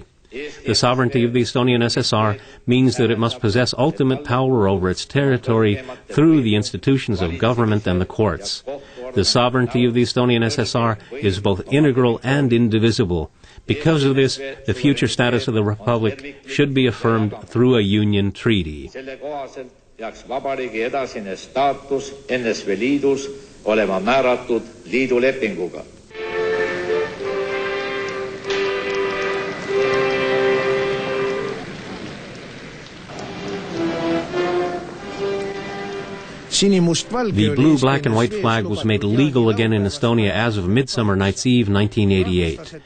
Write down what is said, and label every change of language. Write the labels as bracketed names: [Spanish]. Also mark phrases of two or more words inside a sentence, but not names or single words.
[English] The sovereignty of the Estonian SSR means that it must possess ultimate power over its territory through the institutions of government and the courts. The sovereignty of the Estonian SSR is both integral and indivisible. Because of this, the future status of the Republic should be affirmed through a Union treaty. [Estonian] Peaks vabariigi edasine staatus NSV Liidus olema määratud liidulepinguga. [English] The blue, black, and white flag was made legal again in Estonia as of Midsummer Night's Eve, 1988.